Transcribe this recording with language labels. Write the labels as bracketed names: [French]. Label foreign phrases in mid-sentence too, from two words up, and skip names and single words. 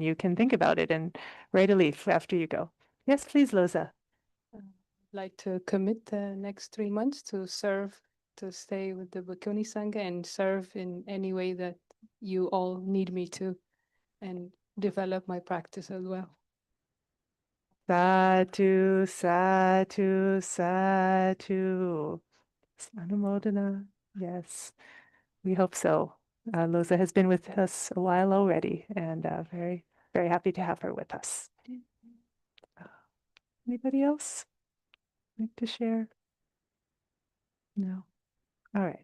[English] You can think about it and write a leaf after you go. Yes, please, Loza. Like to commit the next 3 months to serve, to stay with the Bhikkhuni Sangha and serve in any way that you all need me to, and develop my practice as well. [Pali] Sadhu, sadhu, sadhu. [English] Anumodana. Yes, we hope so. Loza has been with us a while already, and very, very happy to have her with us. Anybody else like to share? No. All right.